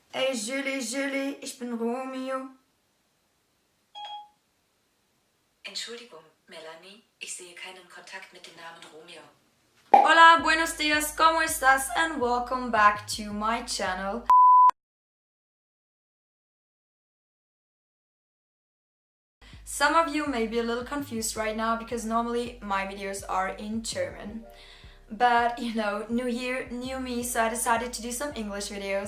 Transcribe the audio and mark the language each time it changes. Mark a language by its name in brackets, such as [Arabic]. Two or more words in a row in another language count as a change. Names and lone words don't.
[German] Hey Julie, Julie, ich bin Romeo. Entschuldigung, Melanie, ich sehe keinen Kontakt mit dem Namen Romeo. [Spanish] Hola, buenos dias, ¿cómo estás? [English] And welcome back to my channel. Some of you may be a little confused right now because normally my videos are in German. But you know, new year, new me, so I decided to do some English videos.